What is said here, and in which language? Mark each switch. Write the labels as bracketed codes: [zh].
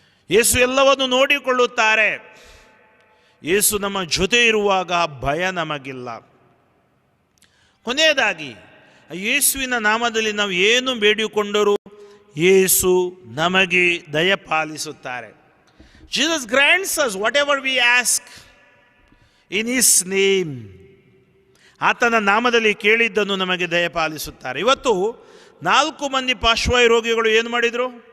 [kn] ಯೇಸು ಎಲ್ಲವನ್ನು ನೋಡಿಕೊಳ್ಳುತ್ತಾರೆ. ಯೇಸು ನಮ್ಮ ಜೊತೆ ಇರುವಾಗ ಭಯ ನಮಗಿಲ್ಲ. ಕೊನೆಯದಾಗಿ ಯೇಸುವಿನ ನಾಮದಲ್ಲಿ ನಾವು ಏನು ಬೇಡಿಕೊಂಡರೂ ಯೇಸು ನಮಗೆ ದಯಪಾಲಿಸುತ್ತಾರೆ. [en] Jesus grants us whatever we ask in His name. [kn] ಆತನ ನಾಮದಲ್ಲಿ ಕೇಳಿದ್ದನ್ನು ನಮಗೆ ದಯಪಾಲಿಸುತ್ತಾರೆ. ಇವತ್ತು 4 ಮಂದಿ ಪಾರ್ಶ್ವವಾಯು ರೋಗಿಗಳು ಏನು ಮಾಡಿದರು?